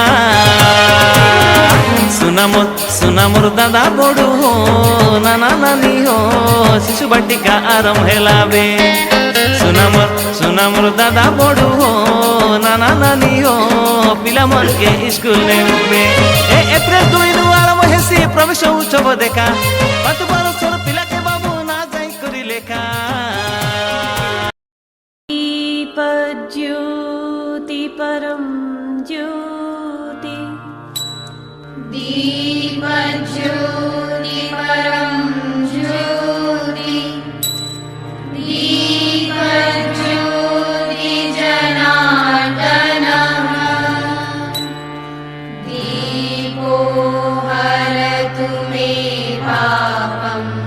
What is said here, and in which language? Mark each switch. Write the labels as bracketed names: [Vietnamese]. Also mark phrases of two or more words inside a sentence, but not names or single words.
[Sambalpuri] ସୁନା ମୋର ଦାଦା ବଡୁ ହୋ ନାନା ନାନୀ ହୋ ଶିଶୁ ବାଟିକା ଆରମ୍ଭ ହେଲା ବେ ସୁନା ମୋର ଦାଦା ବଡୁ ହୋ ନାନା ନାନୀ ହୋ ପିଲା ମନ କେ ସ୍କୁଲ ନହିଁ ଉବେ ଏପ୍ରିଲ 2 ନୁ ଆରମ୍ଭ ହେସି ପ୍ରବେଶ ଉତ୍ସବ ଦେଖା 5 ବରସର ପିଲା କେ ବାବୁ ନା ଜାଇ କରି ଲେଖା [Sanskrit] दीपज्योति परम ज्योति दीपज्योति परम ज्योति दीपज्योति जनार्दनः दीपो हरतु मे पापम्